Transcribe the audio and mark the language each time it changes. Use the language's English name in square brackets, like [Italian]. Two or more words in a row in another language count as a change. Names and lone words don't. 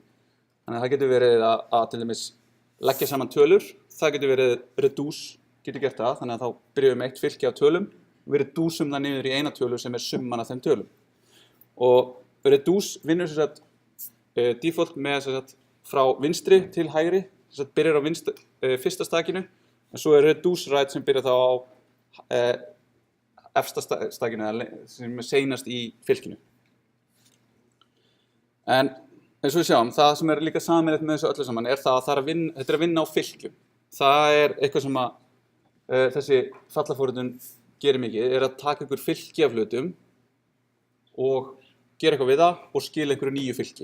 [Icelandic] Þannig að það getur verið að til dæmis leggja saman tölur, það getur verið reduce, getur gert það, þannig að þá byrjum við með eitt fylki af tölum og við reduceum það niður í eina tölu sem er summan af þeim tölum. Og reduce vinnur sem sagt default með sem sagt frá vinstri til hægri, sem sagt byrjar á fyrsta stakinu, en svo er reduce right sem byrjar þá á efsta stakinu, sem er seinast í fylkinu. En eins og við sjáum, það sem er líka sameiginlegt með þessu öllu saman er það að þetta er að vinna á fylkjum. Það er eitthvað sem að þessi fallaforritun gerir mikið, er að taka einhver fylki af hlutum og gera eitthvað við það og skila einhverju nýju fylki.